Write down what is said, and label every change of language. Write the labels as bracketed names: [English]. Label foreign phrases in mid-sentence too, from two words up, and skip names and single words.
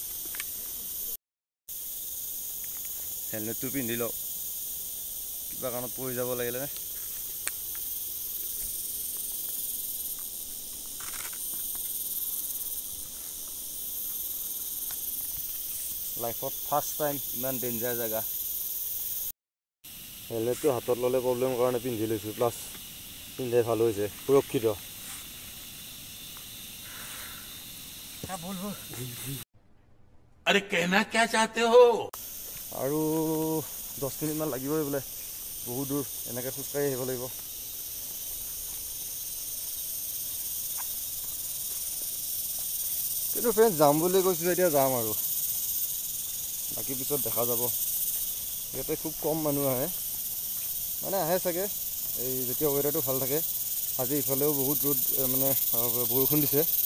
[Assamese] হেলমেটটো পিন্ধি ল কিবা কাৰণত পৰি যাব লাগিলে লাইফত [English] first time [Assamese] ইমান ডেঞ্জাৰ জেগা হেলমেটটো হাতত ল'লে প্ৰব্লেম কাৰণে পিন্ধি লৈছোঁ প্লাছ পিন্ধাই ভাল হৈছে সুৰক্ষিত [Hindi] अरे कहना क्या चाहते हो [Assamese] আৰু 10 মিনিটমান লাগিবই বোলে বহুত দূৰ এনেকৈ খোজকাঢ়ি আহিব লাগিব কিন্তু ফ্ৰেণ্ডছ যাম বুলি কৈছোঁ এতিয়া যাম আৰু বাকী পিছত দেখা যাব ইয়াতে খুব কম মানুহ আহে মানে আহে চাগে এই যেতিয়া ৱেডাৰটো ভাল থাকে আজি ইফালেও বহুত ৰ'দ মানে বৰষুণ দিছে